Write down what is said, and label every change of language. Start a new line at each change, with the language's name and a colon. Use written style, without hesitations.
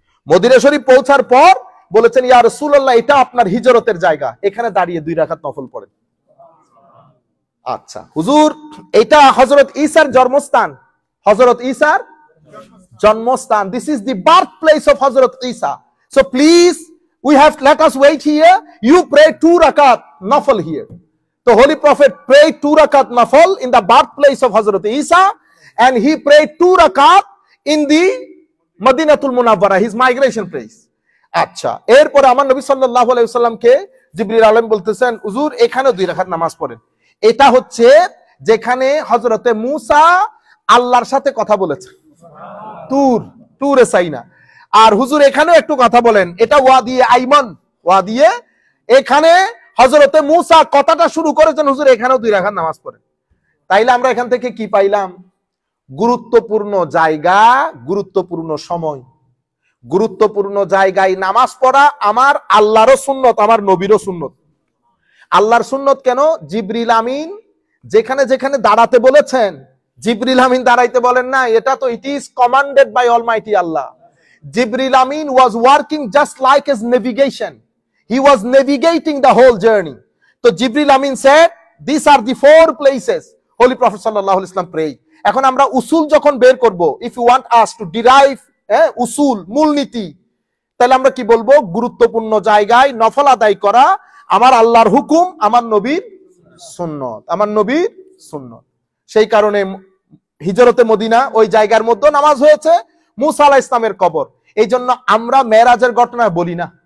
Bangla: Medina শরীফ পৌঁছার পর বলেছেন, ইয়া রাসূলুল্লাহ, এটা আপনার হিজরতের জায়গা, এখানে দাঁড়িয়ে 2 রাকাত নফল পড়েন। আচ্ছা হুজুর, এটা হযরত ঈসার জন্মস্থান,
English: হযরত ঈসার জন্মস্থান, this is the birth place of Hazrat Isa, so please let us wait here, you pray 2 rakat nafal here. The holy prophet prayed 2 rakat nafal in the birthplace of Hazrat Isa, and he prayed 2 rakat in the Madinatul Munawwara, his migration place.
Bangla: আচ্ছা, এরপর আমার নবী সাল্লাল্লাহু আলাইহি ওয়াসাল্লামকে জিবরিল আলাইহিস বলতেছেন, হুজুর এখানে 2 রাকাত নামাজ পড়েন। এটা হচ্ছে যেখানে হযরতে মুসা আল্লাহর সাথে কথা বলেছে, তুরে সাইনা। আর হুজুর এখানেও একটু কথা বলেন, এটা ওয়াদিয়ে আইমান, ওয়াদিয়ে, এখানে হযরতে মুসা কথাটা শুরু করেছেন, হুজুর এখানেও 2 রাকাত নামাজ পড়েন। তাইলে আমরা এখান থেকে কি পাইলাম? গুরুত্বপূর্ণ জায়গা, গুরুত্বপূর্ণ সময়, গুরুত্বপূর্ণ জায়গায় নামাজ পড়া আমার আল্লাহরও সুন্নত, আমার নবীরও সুন্নত। আল্লাহর সুন্নত কেন? জিবরিল আমিন যেখানে যেখানে দাঁড়াতে বলেছেন, জিবরিল আমিন দাঁড়াইতে বলেন না, এটা তো
English: It is commanded by almighty Allah. Jibril Amin was working just like his navigation. He was navigating the whole journey. So Jibril Amin said, these are the 4 places Holy Prophet sallallahu alaihi wasallam prayed.
Bangla: এখন আমরা উসুল যখন বের করব,
English: if you want us to derive
Bangla: উসুল, মূলনীতি, তাহলে আমরা কি বলবো? গুরুত্বপূর্ণ জায়গায় নফল আদায় করা আমার আল্লাহর হুকুম, আমার নবীর সুন্নত, আমার নবীর সুন্নত। সেই কারণে হিজরতে মদিনা ওই জায়গার মধ্যে নামাজ হয়েছে, মুসা আলাইহিস সালামের কবর। এই জন্য আমরা মেরাজের ঘটনা বলি না,